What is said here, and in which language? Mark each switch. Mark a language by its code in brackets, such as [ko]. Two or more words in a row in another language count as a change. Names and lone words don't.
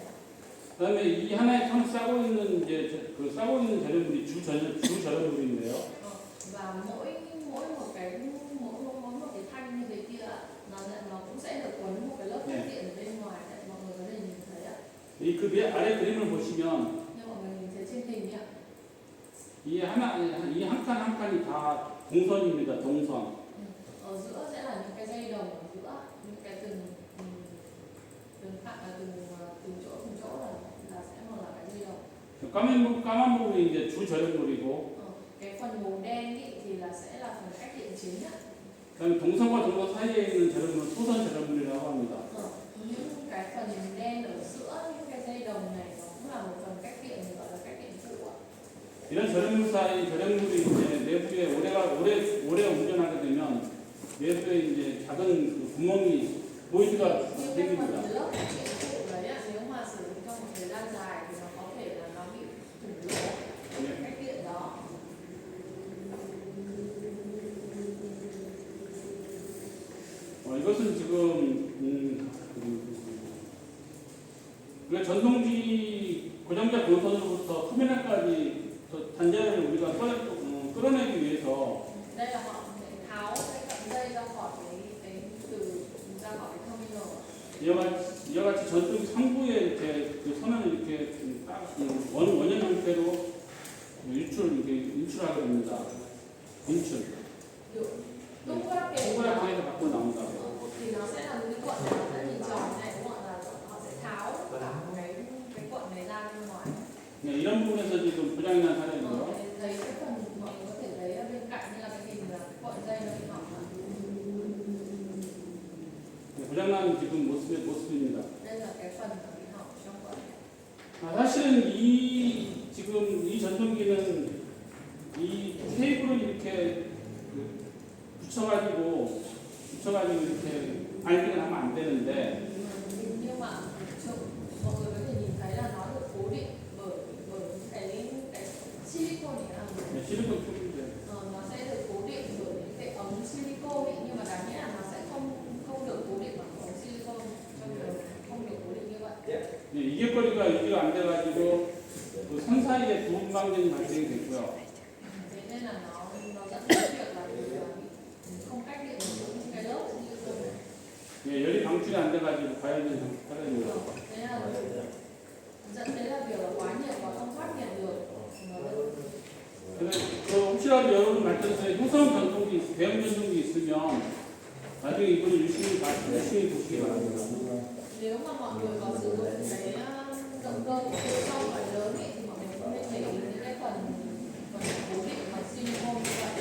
[ko] 그다음에 이 하나의 턴 싸고 있는 절연물이 주 절연물인데요. [vi] Và mỗi một cái thanh như thế kia nó cũng sẽ được quấn một cái lớp cách điện ở bên ngoài đấy, mọi người có thể nhìn thấy ạ. [ko] 그 아래 그림을 보시면 [vi] Nhưng mọi người nhìn thấy trên hình ạ. [ko] 이 한 칸 한 칸이 다 동선입니다. 동선. [vi] Ở giữa sẽ là những cái dây đồng ở giữa, những cái từng chỗ là sẽ một là cái dây đồng. [ko] 까만 부분이 이제 주 절연물이고, [vi] Cái phần màu đen ý, thì sẽ là phần cách điện chính ạ. [ko] 그다음에 동선과 동선 사이에 있는 절연물 소선 절연물이라고 합니다. [vi] Những cái phần đen ở giữa những cái dây đồng này nó cũng là một phần cách điện gọi là cách điện phụ ạ. [ko] 이런 저력물이 이제 내부에 오래 운전하게 되면 내부에 이제 작은 그 구멍이 보이드가 [vi] Nhưng cái phần [ko] 생깁니다. [vi] lớp của cái trụ đấy á, nếu mà sử dụng trong một thời gian dài thì nó có thể là nó bị thủng lỗ [ko] 네. [vi] cách điện đó. [ko] 이것은 지금 그 전동기 고정자 본선으로부터 터미널까지 단자를 우리가 끌어내기 위해서 [vi] Đây là họ sẽ tháo cái cận dây ra khỏi ra khỏi cái terminal. [ko] 이와 같이 전동 상부에 이렇게 그 선을 이렇게 딱 원형 형태로 인출하게 됩니다. 인출. Kiểu 동그랗게 동그랗게 밖으로 나온다. [vi] thì nó sẽ là những cái cuộn này nó sẽ hình tròn này đúng không ạ? Là họ sẽ tháo cả cái cuộn này ra bên ngoài. [ko] 네, 이런 부분에서 지금 고장이 난 사례고요. [vi] Thấy cái phần mọi người có thể thấy ở bên cạnh như là cái hình là cuộn dây nó bị hỏng ạ. [ko] 고장난 지금 모습입니다. [vi] Đây là cái phần nó bị hỏng trong cuộn. [ko] 사실은 지금 이 전동기는 이 테이프를 이렇게 붙여가지고 이렇게 바인딩을 하면 안 되는데 [vi] Nhưng mà mọi người có thể nhìn thấy là nó được cố định bởi cái silicone này là [ko] 실리콘 튜브인데 [vi] nó sẽ được cố định bởi những cái ống silicone ấy, nhưng mà đáng nghĩa là nó sẽ không được cố định bằng ống silicone trong đường không được cố định như vậy. [ko] 이격거리가 유지가 안 돼가지고 그 선 사이에 부분 방전이 발생이 됐고요. [vi] Thế nên là nó dẫn đến việc là không cách điện được những cái lớp silicone này. [ko] 열이 방출이 안 돼가지고 과열된 사례입니다. [vi] Thế là dẫn đến là việc là quá nhiệt và không thoát nhiệt được. [ko] 그래서 혹시라도 여러분 발전소에 효성 전동기, 대형 전동기 있으면 나중에 이분을 유심히 보시기 바랍니다. [vi] Nếu mà mọi người có sử dụng cái động cơ của trong loại lớn ấy, thì mọi người cũng nên để ý những cái phần cố định bằng silicone như vậy.